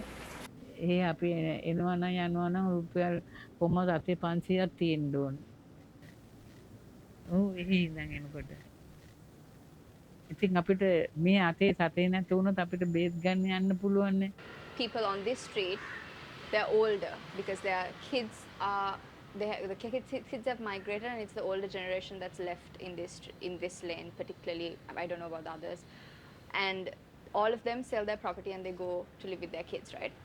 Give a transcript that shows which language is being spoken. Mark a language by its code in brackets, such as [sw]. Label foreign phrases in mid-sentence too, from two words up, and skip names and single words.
[si] අපි එනවා නම් යනවා නම් රුපියල් කොහමද අතේ 500ක් තියෙන්න ඕනේ. ඔව් එහි ඉඳන් එනකොට. ඉතින් අපිට මේ අතේ සතේ නැති වුණොත් අපිට බේත් ගන්න යන්න පුළුවන් නේ. [en] People on this street, they're older because their kids are the kids have migrated, and it's the older generation that's left in this lane particularly. I don't know about the others, and all of them sell their property and they go to live with their kids, right?